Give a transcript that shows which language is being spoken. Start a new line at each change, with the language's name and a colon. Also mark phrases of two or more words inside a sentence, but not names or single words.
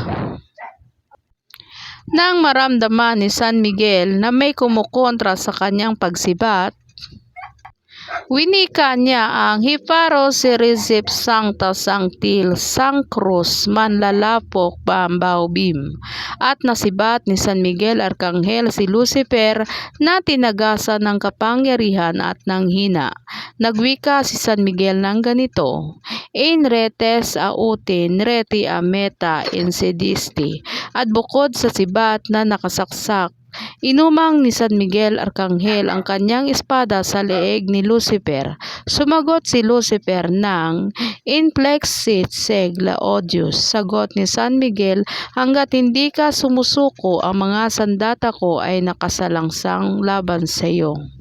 Filipino: Nang maramdaman ni San Miguel na may kumukontra sa kanyang pagsibat, winika niya ang Hiparo Sirisip Sancta Sanctil Sancrus Manlalapok Bambaubim at nasibat ni San Miguel Arkanghel si Lucifer na tinagasan ng kapangyarihan at ng hina. Nagwika si San Miguel ng ganito, in retes autin reti ameta insedisti, at bukod sa sibat na nakasaksak, inumang ni San Miguel Arkanghel ang kanyang espada sa leeg ni Lucifer. Sumagot si Lucifer ng inflexit segla odius. Sagot ni San Miguel, hanggat hindi ka sumusuko, ang mga sandata ko ay nakasalangsang laban sa iyo.